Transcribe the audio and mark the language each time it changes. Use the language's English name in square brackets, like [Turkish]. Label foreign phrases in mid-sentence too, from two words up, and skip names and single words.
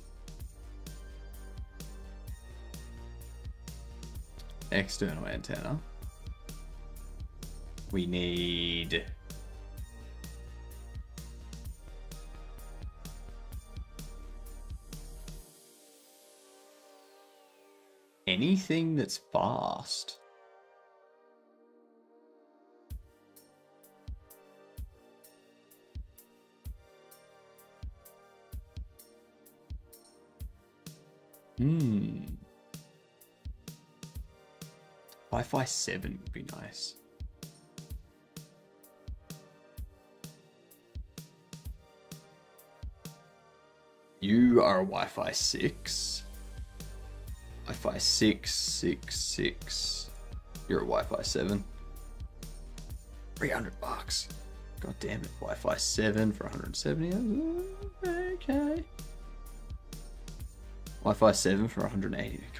[English] external antenna. We need anything that's fast. Wi-Fi 7 would be nice. You are a Wi-Fi 6. Wi-Fi 6, 6, 6. You're a Wi-Fi 7. $300. God damn it. Wi-Fi 7 for 170. Okay. Wi-Fi 7 for 180.